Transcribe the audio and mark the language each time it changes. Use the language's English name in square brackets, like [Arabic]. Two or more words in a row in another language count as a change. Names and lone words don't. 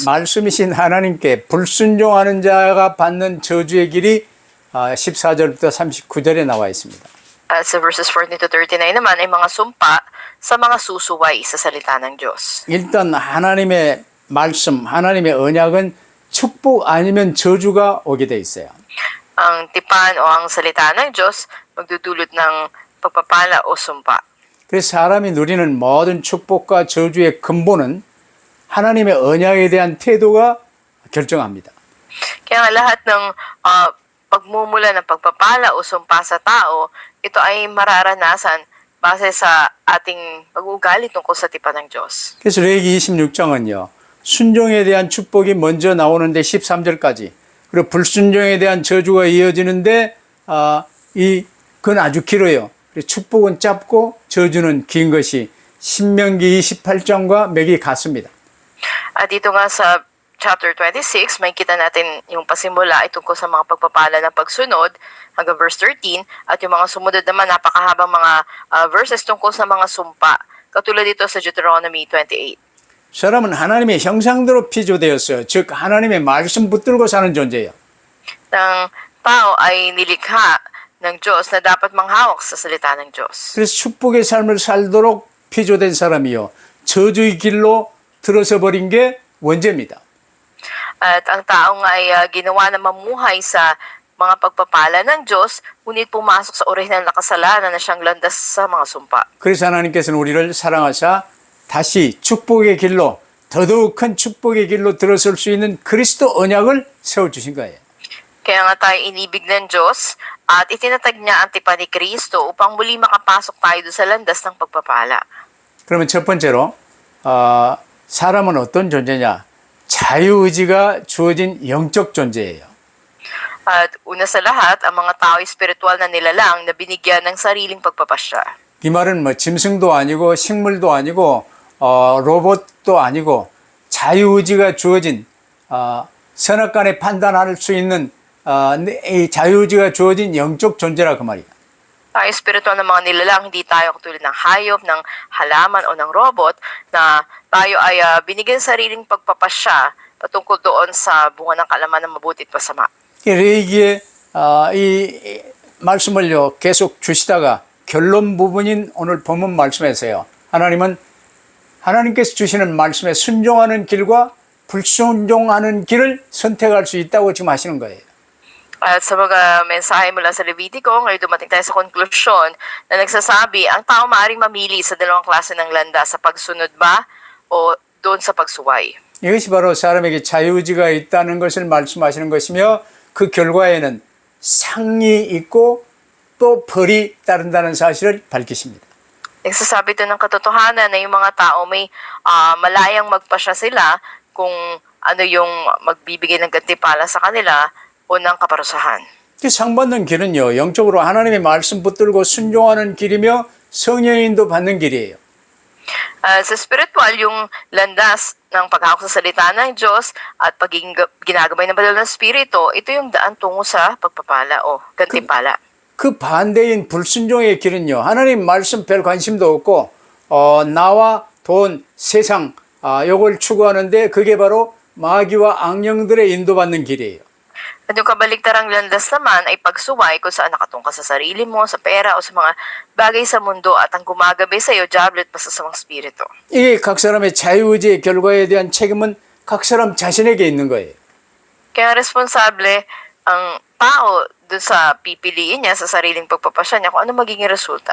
[Korean] 말씀이신 하나님께 불순종하는 자가 받는 저주의 길이 14절부터 39절에 나와 있습니다. [Filipino] At sa [English] verses 14 to 39 [Filipino] naman ay mga sumpa sa mga susuway sa salita ng Diyos. [Korean] 일단 하나님의 말씀, 하나님의 언약은 축복 아니면 저주가 오게 돼 있어요. [Filipino] Ang tipan o ang salita ng Diyos magdudulot ng pagpapala o sumpa. [Korean] 그래서 사람이 누리는 모든 축복과 저주의 근본은 하나님의 언약에 대한 태도가 결정합니다. [Filipino] Kaya nga lahat ng pagmumula ng pagpapala o sumpa sa tao, ito ay mararanasan base sa ating pag-uugali tungkol sa tipan ng Diyos. [Korean] 그래서 레위기 26장은요. 순종에 대한 축복이 먼저 나오는데 13절까지 그리고 불순종에 대한 저주가 이어지는데 그건 아주 길어요. 축복은 짧고 저주는 긴 것이 신명기 28장과 맥이 같습니다. [Filipino] At dito nga sa chapter 26, may kita natin yung pasimula ay tungkol sa mga pagpapala ng pagsunod hanggang verse 13 at yung mga sumunod naman napakahabang mga verses tungkol sa mga sumpa. Katulad dito sa Deuteronomy 28. [Korean] 사람은 하나님의 형상대로 피조되었어요. 즉 하나님의 말씀 붙들고 사는 존재예요. [Filipino] Ng tao ay nilikha ng Diyos na dapat manghawak sa salita ng Diyos. [Korean] 그래서 축복의 삶을 살도록 피조된 사람이요. 저주의 길로 들어서 버린 게 원죄입니다. [Filipino] At ang taong ay ginawa na mamuhay sa mga pagpapala ng Diyos, ngunit pumasok sa orihinal na kasalanan na siyang landas sa mga sumpa. [Korean] 그래서 하나님께서는 우리를 사랑하사 다시 축복의 길로 더더욱 큰 축복의 길로 들어설 수 있는 그리스도 언약을 세워주신 거예요. [Filipino] Kaya nga tayo inibig ng Diyos At itinatag niya ang tipan ni Kristo upang muli makapasok tayo doon sa landas ng pagpapala. [Korean] 그러면 첫 번째로 사람은 어떤 존재냐? 자유의지가 주어진 영적 존재예요. [Filipino] At una sa lahat, ang mga tao espiritual na nilalang na binigyan ng sariling pagpapasya. [Korean] 이 말은 뭐 짐승도 아니고 식물도 아니고 로봇도 아니고 자유의지가 주어진 선악간에 판단할 수 있는 이 자유의지가 주어진 영적 존재라 그 말이야. [Filipino] Tayo espiritual na mga nilalang, hindi tayo katulad ng hayop, ng halaman o ng robot na tayo ay binigyan sariling pagpapasya patungkol doon sa bunga ng kaalaman ng mabuti at masama. [Korean] 이 레이기의 이 말씀을요 계속 주시다가 결론 부분인 오늘 본문 말씀에서요. 하나님은 하나님께서 주시는 말씀에 순종하는 길과 불순종하는 길을 선택할 수 있다고 지금 하시는 거예요. [Filipino] At sa mga mensahe mula sa Levitico, ngayon dumating tayo sa konklusyon na nagsasabi ang tao maaaring mamili sa dalawang klase ng landas, sa pagsunod ba o doon sa pagsuway. [Korean] 이것이 바로 사람에게 자유의지가 있다는 것을 말씀하시는 것이며 그 결과에는 상이 있고 또 벌이 따른다는 사실을 밝히십니다. [Filipino] Nagsasabi ito ng katotohanan na yung mga tao may malayang magpasya sila kung ano yung magbibigay ng gantimpala sa kanila o ng kaparusahan. [Korean] 그 상받는 길은요 영적으로 하나님의 말씀 붙들고 순종하는 길이며 성령의 인도 받는 길이에요. [Filipino] Sa spiritual, yung landas ng paghawak sa salita ng Diyos at pagiging ginagabay ng banal ng Espiritu, ito yung daan tungo sa pagpapala o gantimpala. [Korean] 그 반대인 불순종의 길은요 하나님 말씀 별 관심도 없고 나와 돈, 세상 요걸 추구하는데 그게 바로 마귀와 악령들의 인도받는 길이에요. [Filipino] At yung kabaligtarang landas naman ay pagsuway kung saan nakatungkol sa sarili mo, sa pera o sa mga bagay sa mundo at ang gumagabi sa iyo, diablo at masasamang spirito. [Korean] 이게 각 사람의 자유의지의 결과에 대한 책임은 각 사람 자신에게 있는 거예요. [Filipino] Kaya responsable ang tao dun sa pipiliin niya sa sariling pagpapasya niya kung ano magiging resulta.